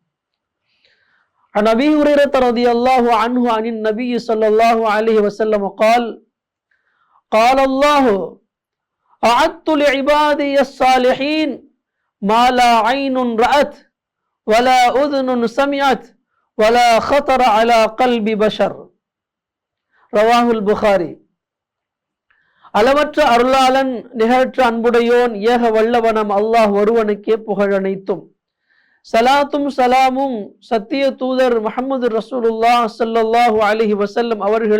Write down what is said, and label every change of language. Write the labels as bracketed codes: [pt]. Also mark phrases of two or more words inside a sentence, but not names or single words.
[ar] عن أبي هريرة رضي الله عنه عن النبي صلى الله عليه وسلم قال: قال الله: أعدت لعبادي الصالحين ما لا عين رأت ولا أذن سمعت ولا خطر على قلب بشر. رواه البخاري. [ta] அளவற்ற அருளாளன் நிகழற்ற அன்புடையோன் ஏக வல்லவனம் அல்லாஹ் ஒருவனுக்கே புகழனைத்தும். சலாத்தும் சலாமும் சத்திய தூதர் முஹம்மது ரசூலுல்லாஹ் [ar] صلى الله عليه وسلم [ta] அவர்கள்